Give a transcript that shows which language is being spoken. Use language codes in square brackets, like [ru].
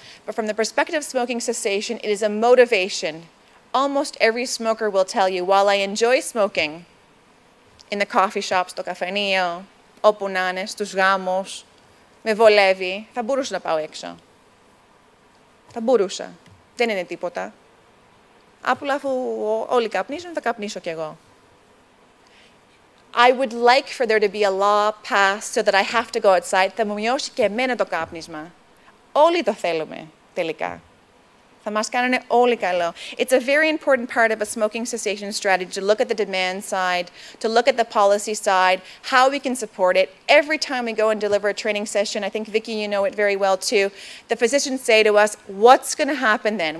[en] But from the perspective of smoking cessation, it is a motivation. Almost every smoker will tell you, while I enjoy smoking in the coffee shops, [el] στο καφενείο, όπου να είναι, στους γάμους, με βολεύει, θα μπορούσα να πάω έξω. Θα μπορούσα. Δεν είναι τίποτα. Απλά αφού όλοι καπνίζουν, θα καπνίσω κι εγώ. [en] I would like for there to be a law passed so that I have to go outside. [el] Θα μου μειώσει και εμένα το κάπνισμα. Όλοι το θέλουμε, τελικά. Θα μας κάνουν όλοι καλό. [en] It's a very important part of a smoking cessation strategy to look at the demand side, to look at the policy side, how we can support it. Every time we go and deliver a training session, I think, Vicky, you know it very well too, the physicians say to us, what's going to happen then?